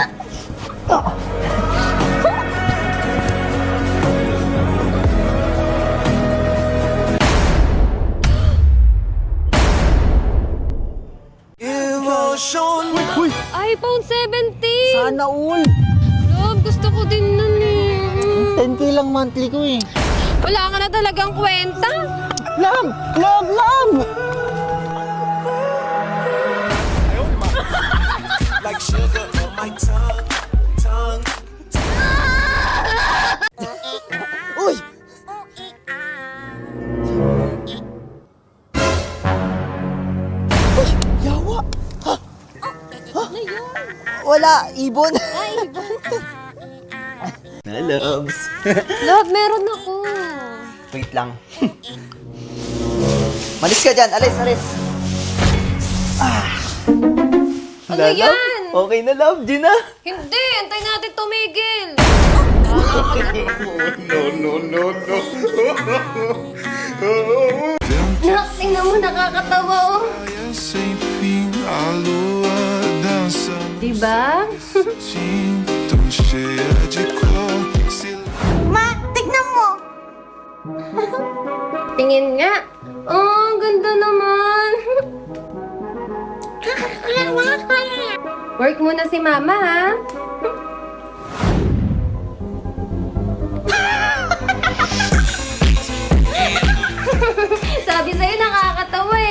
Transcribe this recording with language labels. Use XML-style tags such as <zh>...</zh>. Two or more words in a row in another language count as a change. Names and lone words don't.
<tl>Uy, iPhone 17! sana all. Love, gusto ko din nun eh. 10K lang monthly ko eh. Wala ka na talagang kwenta. Love! Love! Love!</tl> <en>Like sugar on my tongue.</en> <tl>Uy! Uy! Yawa! Ha? Ano yun? Wala! Ibon! Ay, iba. Na loves. Love, meron ako. Wait lang. Malis ka dyan! Alis! Alis! Ano Na, love? yan? Okay na love, Gina! Hindi, antay natin tumigil. Nak, tingnan mo, nakakatawa oh.</tl> <pt>Sem fim, a lua dança</pt> <tl>Diba?</tl> <pt>tão cheia de cor.</pt> <tl>Ma, tignan mo! Tingin nga. Oh, ang ganda naman. Work muna si mama, ha? Sabi sa'yo, nakakatawa eh.</tl>